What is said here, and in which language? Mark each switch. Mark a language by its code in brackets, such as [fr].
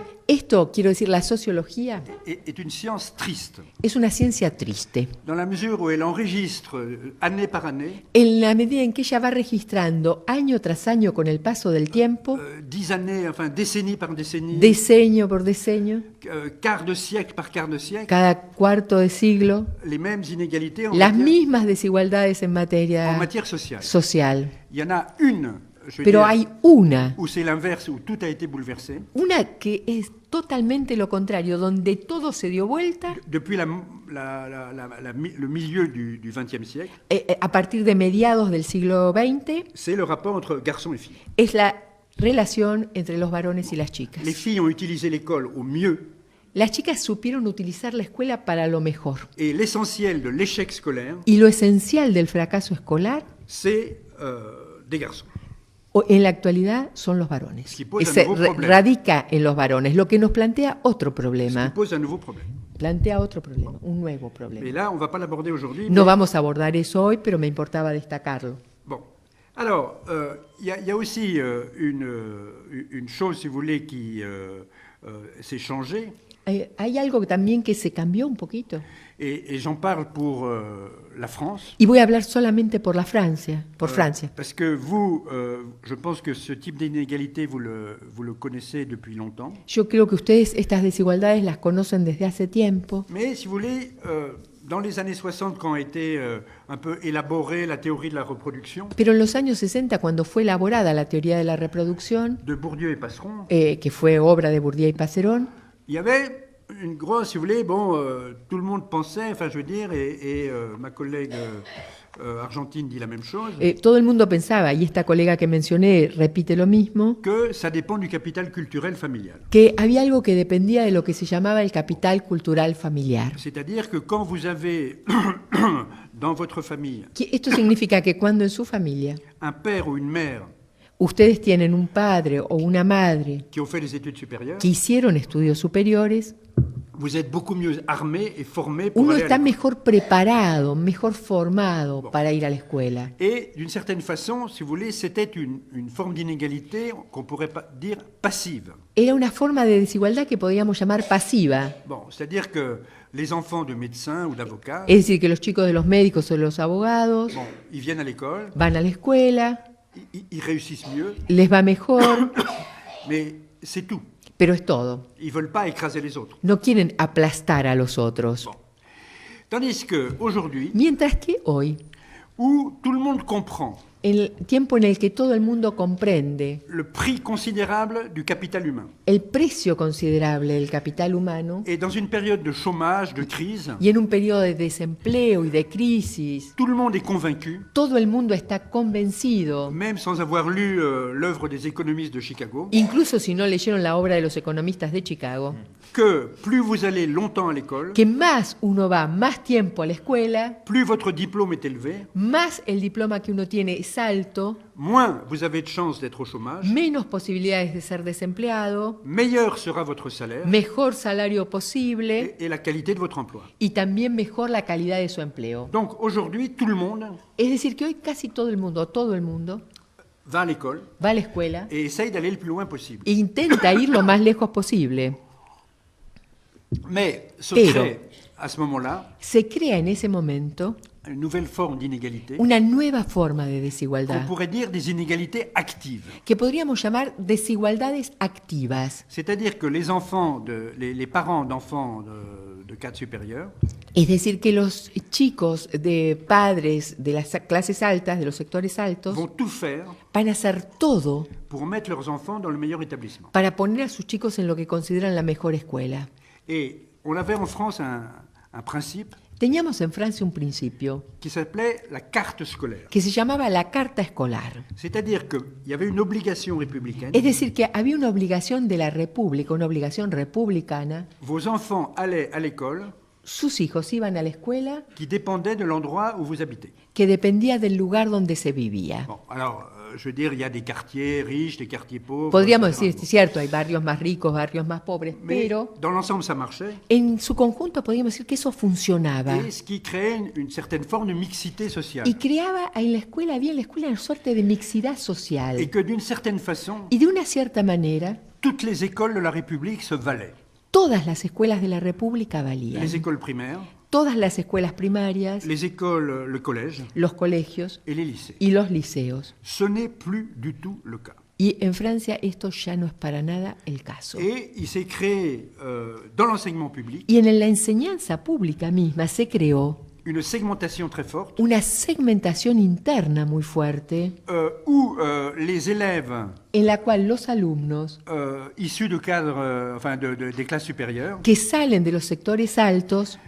[es] Esto, quiero decir, la sociología [fr] est une science triste, [es] es una ciencia triste. [fr] dans la mesure où elle enregistre année par année [es] En la medida en que ella va registrando año tras año con el paso del tiempo, [fr] 10 années, enfin décennie par décennie, [es] diseño por diseño, [fr] quart de siècle par quart de siècle, [es] cada cuarto de siglo, [fr] les mêmes inégalités en [es] las [fr] matière, [es] mismas desigualdades en materia [fr] sociale. [es] social. [fr] Il y en a une, je veux [es] Pero [fr] dire, [es] hay una [fr] où c'est l'inverse, où tout a été bouleversé. [es] que es totalmente lo contrario, donde todo se dio vuelta [fr] Depuis le milieu du XXe siècle, [es] a partir de mediados del siglo XX, [fr] c'est le rapport entre garçons et filles. [es] es la relación entre los varones y las chicas. [fr] Les filles ont utilisé l'école au mieux, [es] Las chicas supieron utilizar la escuela para lo mejor. [fr] et l'essentiel de l'échec scolaire, [es] Y lo esencial del fracaso escolar, [fr] c'est des garçons. [es] en la actualidad, son los varones. [fr] Ce qui pose un [es] Se [fr] nouveau problème. [es] radica en los varones, lo que nos plantea otro [fr] Ce qui [es] problema. [fr] pose un nouveau problème. [es] Plantea otro problema, un nuevo [fr] Et [es] problema. [fr] là, on ne va pas l'aborder aujourd'hui. [es] No [fr] mais- [es] vamos a abordar eso hoy, pero me importaba destacarlo. [fr] Bon. Alors, il y a aussi une chose, si vous voulez, qui s'est changée, [es] Hay algo también que se cambió un poquito. [fr] et j'en parle pour la France. [es] Y voy a hablar solamente por Francia. [fr] Parce que vous, je pense que ce type d'inégalité, vous le connaissez depuis longtemps. [es] Yo creo que ustedes estas desigualdades las conocen desde hace tiempo. [fr] Mais si vous voulez, dans les années 60, quand a été un peu élaborée la théorie de la reproduction [es] Pero en los años 60, cuando fue elaborada la teoría de la reproducción, [fr] de Bourdieu et Passeron, [es] que fue obra de Bourdieu y Passerón, [fr] il y avait une grosse, si vous voulez, bon, tout le monde pensait, enfin je veux dire, et ma collègue argentine dit la même chose, [es] todo el mundo pensaba, y esta colega que mencioné repite lo mismo, [fr] que ça dépend du capital culturel familial. [es] que había algo que dependía de lo que se llamaba el capital cultural familiar. [fr] C'est-à-dire que quand vous avez dans votre famille [es] Esto significa que cuando en su familia [fr] un père ou une mère [es] ustedes tienen un padre o una madre [fr] qui ont fait des études supérieures, [es] que hicieron estudios superiores, [fr] vous êtes beaucoup mieux armé et formé pour [es] uno [fr] aller à [es] está [fr] l'école. [es] mejor preparado, mejor formado para ir a la escuela. [fr] Et d'une certaine façon, si vous voulez, c'était une forme d'inégalité qu'on pourrait pas dire passive. [es] Era una forma de desigualdad que podríamos llamar pasiva, [fr] Bon, c'est-à-dire que les enfants de médecins ou d'avocats, [es] es decir, que los chicos de los médicos o de los abogados [fr] bon, ils viennent à l'école, [es] van a la escuela, [fr] ils réussissent mieux, [es] les va mejor, [fr] mais c'est tout. [es] pero es todo. [fr] Ils veulent pas écraser les autres. [es] No quieren aplastar a los otros. [fr] Bon. Tandis qu'aujourd'hui, [es] Mientras que hoy, [fr] où tout le monde comprend [es] en el tiempo en el que todo el mundo comprende [fr] le prix considérable du capital humain, [es] el precio considerable del capital humano, [fr] et dans une période de chômage, de crise, [es] y en un periodo de desempleo y de crisis, [fr] tout le monde est convaincu, [es] todo el mundo está convencido, [fr] même sans avoir lu l'œuvre des économistes de Chicago, [es] incluso si no leyeron la obra de los economistas de Chicago, [fr] que plus vous allez longtemps à l'école, [es] que más uno va más tiempo a la escuela, [fr] plus votre diplôme est élevé, [es] más el diploma que uno tiene es alto, [fr] moins vous avez de chances d'être au chômage, [es] menos posibilidades de ser desempleado, [fr] meilleur sera votre salaire [es] mejor salario posible [fr] et la qualité de votre emploi. [es] y también mejor la calidad de su empleo. [fr] Donc aujourd'hui, tout le monde [es] Es decir, que hoy casi todo el mundo [fr] va à l'école [es] va a la escuela [fr] et essaye d'aller le plus loin possible. [es] e intenta ir lo más lejos posible. [fr] Mais se [es] Pero- [fr] crée à ce moment-là [es] Se crea en ese momento [fr] une nouvelle forme d'inégalité [es] una nueva forma de [fr] qu'on [es] desigualdad, [fr] pourrait dire des inégalités actives. [es] que podríamos llamar desigualdades activas. [fr] C'est-à-dire que les enfants, les parents d'enfants de cadre supérieur [es] Es decir, que los chicos de padres de las clases altas, de los sectores altos, [fr] vont tout faire [es] van a hacer todo [fr] pour mettre leurs enfants dans le meilleur établissement. [es] para poner a sus chicos en lo que consideran la mejor escuela. [fr] Et on avait en France un principe [es] Teníamos en Francia un principio [fr] qui s'appelait la carte scolaire. [es] que se llamaba la carta escolar. [fr] C'est-à-dire qu'il y avait une obligation républicaine. [es] Es decir, que había una obligación de la República, una obligación republicana. [fr] Vos enfants allaient à l'école [es] Sus hijos iban a la escuela [fr] qui dépendait de l'endroit où vous habitez. [es] que dependía del lugar donde se vivía. [fr] Bon, alors, je veux dire, il y a des quartiers riches, des quartiers pauvres. [es] Podríamos [fr] etc. [es] decir, es cierto, hay barrios más ricos, barrios más pobres, [fr] Mais [es] pero [fr] dans l'ensemble, ça marchait. [es] en su conjunto podríamos decir que eso funcionaba. [fr] Et ce qui créait une certaine forme de mixité sociale. [es] Y creaba en la escuela, había en la escuela una suerte de mixidad social. [fr] Et que d'une certaine façon, [es] Y de una cierta manera, [fr] toutes les écoles de la République se valaient. [es] todas las escuelas de la República valían. [fr] Les écoles primaires, [es] Todas las escuelas primarias, [fr] les écoles, le collège [es] los colegios [fr] et les lycées. [es] y los liceos. [fr] Ce n'est plus du tout le cas. [es] Y en Francia esto ya no es para nada el caso. [fr] Et il s'est créé dans l'enseignement public [es] Y en la enseñanza pública misma se creó [fr] une segmentation très forte [es] una segmentación interna muy fuerte [fr] où les élèves [es] en la cual los alumnos [fr] issus de cadres, enfin des classes supérieures, [es] que salen de los sectores altos